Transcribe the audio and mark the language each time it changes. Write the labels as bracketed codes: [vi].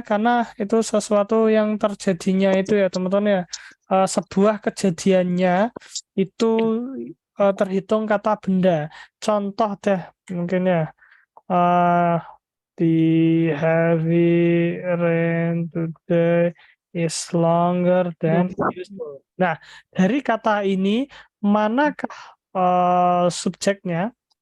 [id] Karena itu sesuatu yang terjadinya itu ya teman-teman ya. Sebuah kejadiannya itu terhitung kata benda. Contoh deh mungkin ya. [en] The heavy rain today is longer than usual. [id] Nah, dari kata ini manakah subjeknya?